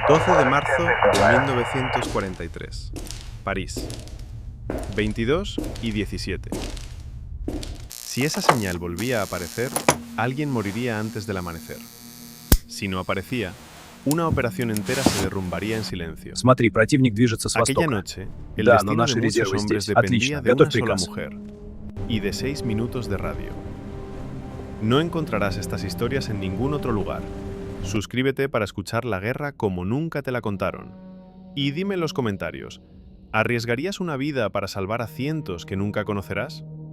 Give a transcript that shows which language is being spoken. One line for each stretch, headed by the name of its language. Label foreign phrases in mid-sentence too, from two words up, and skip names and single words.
Spanish: 12 de marzo de 1943. París. 22 y 17. Si esa señal volvía a aparecer, alguien moriría antes del amanecer. Si no aparecía, una operación entera se derrumbaría en silencio.
Russian: Смотри, противник движется с
Spanish: Aquella
Russian: востока.
Spanish: noche, el
Russian: Да, но
Spanish: destino
Russian: наши
Spanish: de muchos
Russian: резервы
Spanish: hombres
Russian: здесь.
Spanish: dependía
Russian: Отлично.
Spanish: de una
Russian: Готовь
Spanish: sola
Russian: приказ.
Spanish: mujer y de 6 minutos de radio. No encontrarás estas historias en ningún otro lugar. Suscríbete para escuchar la guerra como nunca te la contaron. Y dime en los comentarios, ¿arriesgarías una vida para salvar a cientos que nunca conocerás?